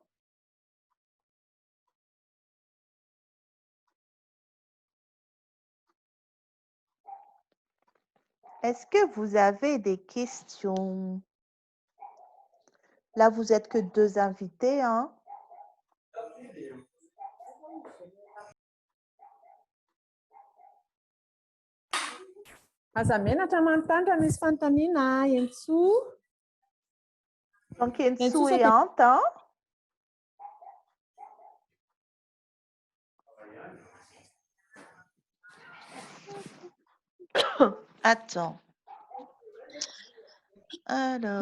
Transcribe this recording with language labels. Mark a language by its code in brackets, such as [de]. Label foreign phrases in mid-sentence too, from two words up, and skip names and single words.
[fr] Est-ce que vous avez des questions? Là, vous êtes que 2 invités, hein? [mg] Aza menatra manontany misy fanontaniana Enso. [fr] Donc, Enso et Ant, hein? Attends. Alors.